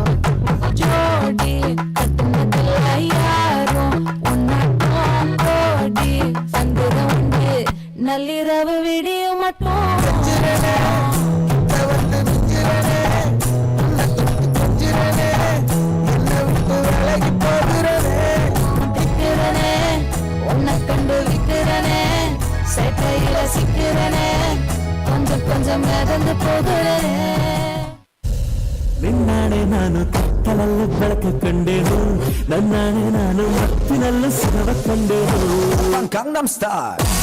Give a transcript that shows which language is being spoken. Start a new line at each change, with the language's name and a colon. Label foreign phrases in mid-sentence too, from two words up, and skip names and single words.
Tamil: ஜோடி கட்டுனதில்ல யாரும் ஒன்னாட்டம் கோடி சங்குரவுண்டு நள்ளிரவு விடியும் மட்டும் உன்னை கண்டு விக்கிறனே சேட்டையில சிக்கிறனே கொஞ்சம் கொஞ்சம் மிதந்து போகிறனே
Kannada: ನಿನ್ನಾಣೆ ನಾನು ಕತ್ತಲಲ್ಲಿ ಬೆಳಕು ಕಂಡೆನು ನನ್ನಾಣೆ ನಾನು ಮತ್ತಿನಲ್ಲಿ ಸುಖವ ಕಂಡೆನು ಗಂಗಂ ಸ್ಟಾರ್